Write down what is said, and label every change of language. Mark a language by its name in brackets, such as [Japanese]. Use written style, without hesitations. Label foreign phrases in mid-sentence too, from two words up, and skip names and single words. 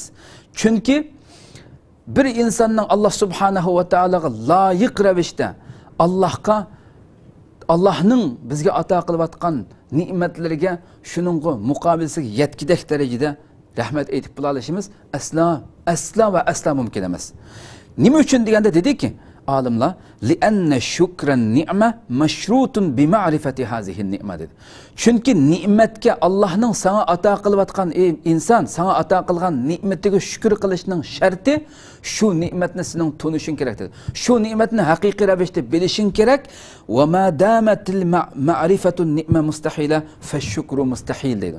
[Uzbek] Chunki bir insonning Alloh [Arabic] سبحانه وتعالى [Uzbek] loyiq ravishda Allah'ның bizga ato qilayotgan ne'matlariga shuningga muqobilsiga yetkidek darajada rahmat aytib bo'lishimiz asla va asla mumkin emas. Nima uchun deganda dediki, olimlar [Arabic] لأن شكر النعمة مشروط بمعرفة هذه النعمة dedi. [Uzbek] Chunki ne'matga Allohning sana ato qilayotgan inson sana ato qilgan ne'matiga shukr qilishning sharti shu ne'matni sening tunishing kerak dedi. Shu ne'matni haqiqiy ravishda bilishing kerak. [Arabic] وما دامت المعرفة النعمة مستحيلة فالشكر مستحيل dedi.